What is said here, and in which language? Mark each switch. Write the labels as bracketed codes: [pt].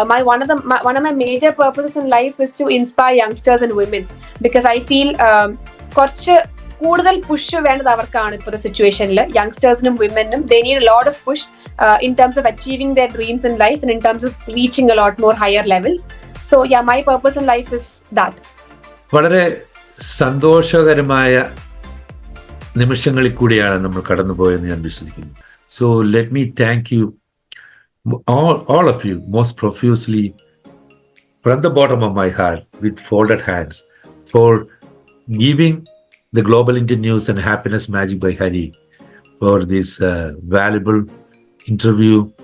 [en] One of my major purposes in life is to inspire youngsters and women, because I feel [ml] കുറച്ച് കൂടുതൽ push വേണ്ടത് അവർക്കാണ് ഇപ്പോഴത്തെ സിറ്റുവേഷനിൽ. യങ്സ്റ്റേഴ്സിനും വിമനും [en] they need a lot of push in terms of achieving their dreams in life and in terms of reaching a lot more higher levels. So yeah, my purpose in life is that. [ml] വളരെ സന്തോഷകരമായ നിമിഷങ്ങളിൽ കൂടിയാണ് നമ്മൾ കടന്നുപോയെന്ന് ഞാൻ വിശ്വസിക്കുന്നു. [en] So let me thank you, all of you, most profusely, from the bottom of my heart, with folded hands, for giving the Global Indian News and Happiness Magic by Hari for this valuable interview